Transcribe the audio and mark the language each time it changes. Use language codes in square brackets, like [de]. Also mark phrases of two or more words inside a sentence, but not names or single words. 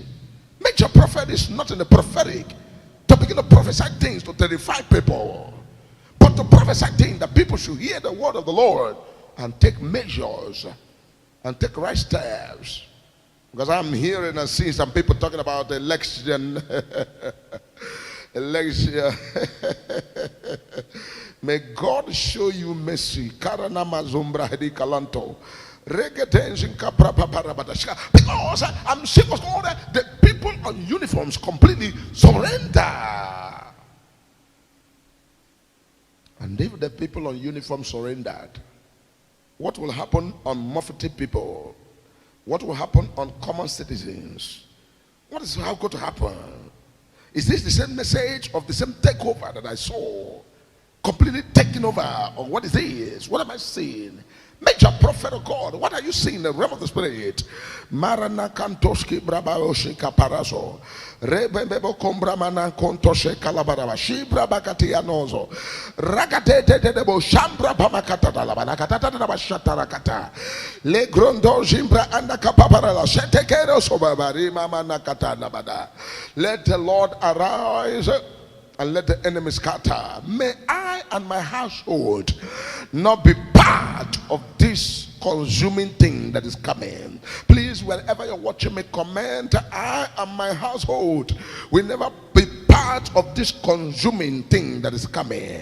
[en] Major prophet is not in the prophetic to begin to prophesy things to terrify people, but to prophesy things that people should hear the word of the Lord and take measures and take right steps. Because I'm hearing and seeing some people talking about election. Election. May God show you mercy. Karanama zumbra hedi kalanto. Because I'm seeing what's called the people on uniforms completely surrender. And if the people on uniform surrendered, what will happen on Mufti people? What will happen on common citizens? What is how going to happen? Is this the same message of the same takeover that I saw? Completely taking over? Or what is this? What am I seeing? Major prophet of God, what are you seeing in the realm of the spirit? Marana kantoski brabaoshi kaparaso. Rebebo kombramana kontoshe kalabaraba. Shibra bakatianozo. Ragate debo shambra pamakata dalabanakata dabashatarakata. Le grondo jimbra anda kapaparala. Shetekero sobabari mama nakata nabada. Let the Lord arise and let the enemy scatter. May I and my household not be part of this consuming thing that is coming. Please, wherever you're watching me, comment, I and my household will never be part of this consuming thing that is coming.